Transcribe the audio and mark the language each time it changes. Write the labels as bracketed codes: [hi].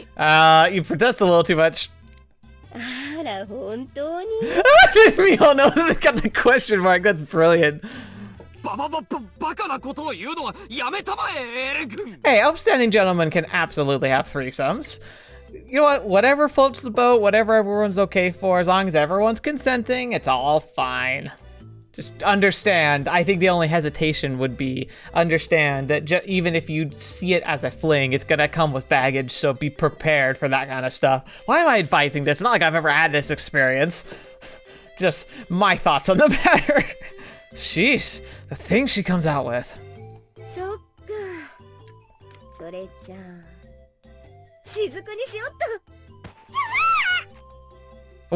[en] You protest a little too much. [ja] あら、本当に？ [en] We all know they got the question mark. That's brilliant. [ja] バカなことを言うのはやめたまえ、エレン君。 [en] Hey, upstanding gentlemen can absolutely have threesomes. You know what? Whatever floats the boat, whatever everyone's okay for, as long as everyone's consenting, it's all fine. Just understand, I think the only hesitation would be understand that even if you see it as a fling, it's gonna come with baggage, so be prepared for that kind of stuff. Why am I advising this? It's not like I've ever had this experience. Just my thoughts on the matter. Sheesh, the things she comes out with. [ja] そっか。それじゃあ、雫にしよっと。